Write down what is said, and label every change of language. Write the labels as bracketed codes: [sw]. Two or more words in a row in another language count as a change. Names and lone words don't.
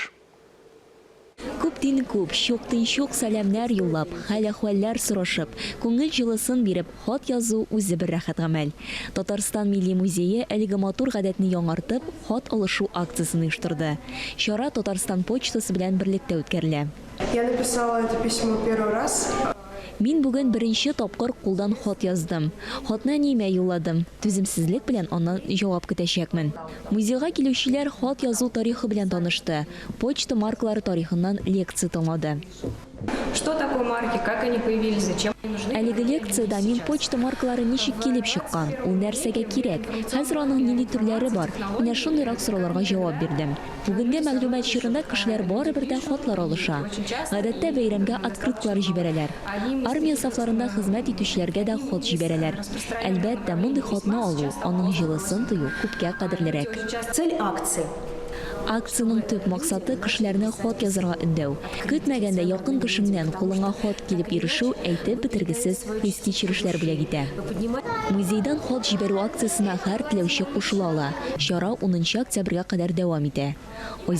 [tt] Күптен күп, шоқтын шоқ сәлемнәр юллап, хәл-әхвәлләр сорашып, күңел җылысын биреп, хат язу үзе бер рәхәт гамәл. Татарстан Милли музее әлеге матур гадәтне яңартып, хат алышу акциясын оештырды. Чара Татарстан почтасы белән берлектә үткәрелә. [ru] Я написала это письмо первый раз. [tt] Мин бүген беренче тапкыр кулдан хат яздым. Хатны нимә юлладым. Түземсезлек белән аннан җавап көтәчәкмен. Музейга килүчеләр хат язу тарихы белән танышты. Почта маркалары тарихыннан лекция тыңлады. [ru] Что такое марки, как они появились, зачем они нужны? [tt] Әлеге лекцияда мин почта маркалары ничек килеп чыккан, ул нәрсәгә кирәк, хәзер аның нинди төрләре бар, менә шундыйрак сорауларга җавап бирдем. Бүгенге мәгълүмат чорында кешеләр барыбер дә хатлар алыша. Гадәттә бәйрәмгә открыткалар җибәрәләр. Армия сафларында хезмәт итүчеләргә дә хат җибәрәләр. Әлбәттә, мондый хатны алу, аның җылысын тою күпкә кадерлерәк. [ru] Цель акции. [tt] Акцияның төп максаты кешеләрне хат язарга өндәү. Көтмәгәндә якын кешеңнән кулыңа хат килеп ирешү әйтеп бетергесез хис кичерешләр бүләк итә. Музейдан хат җибәрү акциясына һәр теләүче кушыла ала. Чара 10 октябрьгә кадәр дәвам итә.